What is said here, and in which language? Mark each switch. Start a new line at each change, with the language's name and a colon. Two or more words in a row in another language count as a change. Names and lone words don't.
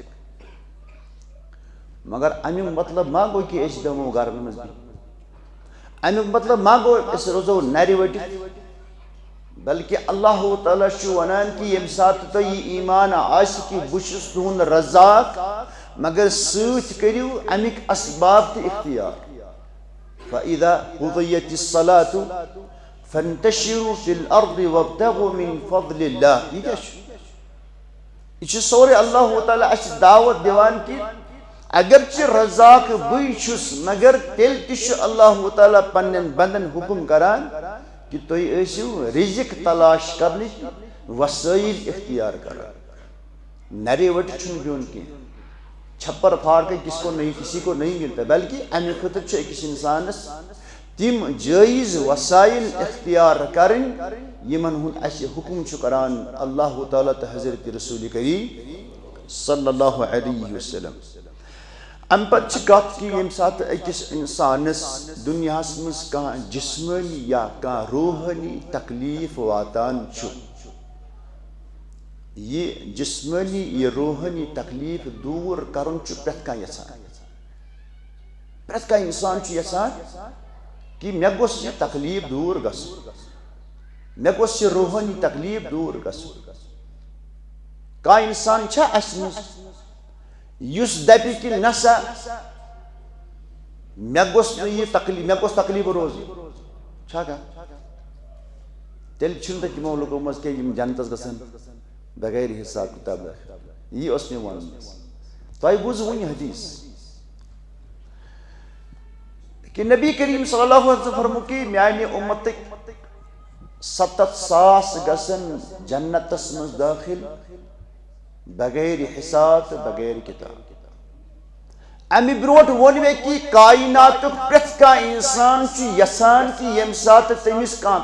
Kashmiri: مگر امیُک مطلب ما گوٚو کہ أسۍ بیٚہمو گرن منٛز امیُک مطلب ما گوٚو أسۍ روزو نرِ ؤٹِتھ بلکہ اللہ تعالیٰ چھُ ونان کہ ییٚمہِ ساتہٕ تۄہہِ یہِ ایمان آسہِ کہ بہٕ چھُس تُہُنٛد رزاق مگر سۭتۍ کٔرِو امیِکۍ اسباب تہِ اختیار
Arabic: فَإِذَا قُضِيَتِ الصَّلَاةُ فَانتَشِرُوا فِي الْأَرْضِ وَابْتَغُوا مِن فَضْلِ اللَّهِ
Kashmiri: یہ کیٛاہ چھُ یہ چھُ سورُے اللہ تعالیٰ اَسہِ دعوت دِوان کہ اگرچہ رزاق بٕے چھُس مگر تیٚلہِ تہِ چھُ اللہ تعالیٰ پننٮ۪ن بندن حکم کران کہ تُہۍ ٲسِو رزق تلاش کرنٕکۍ وسٲیِل اختیار کران نرے وٹہِ چھُنہٕ بِہُن کینٛہہ
Urdu: چھپر پھاڑ کے کسی کو نہیں ملتا
Kashmiri: بلکہ امہ خٲطرٕ چھُ أکِس انسانس تم جٲیز وسائل اختیار کرٕنۍ یمن ہُنٛد اَسہِ حکم چھُ کران اللہ تعالیٰ تہٕ حضرت رسول کریم
Arabic: صلی اللہ علیہ وسلم
Kashmiri: امہ پتہٕ چھِ کتھ کہ ییٚمہِ ساتہٕ أکِس انسانس دُنیاہس منٛز کانٛہہ جسمٲنی یا کانٛہہ روحٲنی تکلیف واتان چھُ یہ جسمانی یہ روحانی تکلیف دور کرن پرت کان یژھان پرت کان انسان یژھان کہ مے گوٚژھ یہ تکلیف دور گژھُن مے گوٚژھ یہ روحانی تکلیف دور گژھُن کانٛہہ انسان چھا اَسہِ منٛز یُس دپہِ کہ نسا مے گوٚژھ نہٕ یہ تکلیف مے گوٚژھ تکلیف روزُن چھا کانٛہہ تیٚلہِ چھُنہٕ تتہِ تِمو لُکو منٛز کینٛہہ یِم جنتس گژھن بغیر حساب کتاب یہ اوس مےٚ ونُن تۄہہِ بوٗزوٕ وٕنہِ حدیث کہ نبی کریم
Arabic: صلی اللہ علیہ وسلم
Kashmiri: فرمو کہ میانہِ اُمتٕکۍ 7,000 گژھن جنتس منٛز دٲخل بغیر حساب تہٕ بغیر کتاب امہِ برونٛٹھ ووٚن مےٚ کہ کائناتُک پرٛٮ۪تھ کانٛہہ انسان چھُ یژھان کہ ییٚمہِ ساتہٕ تٔمِس کانٛہہ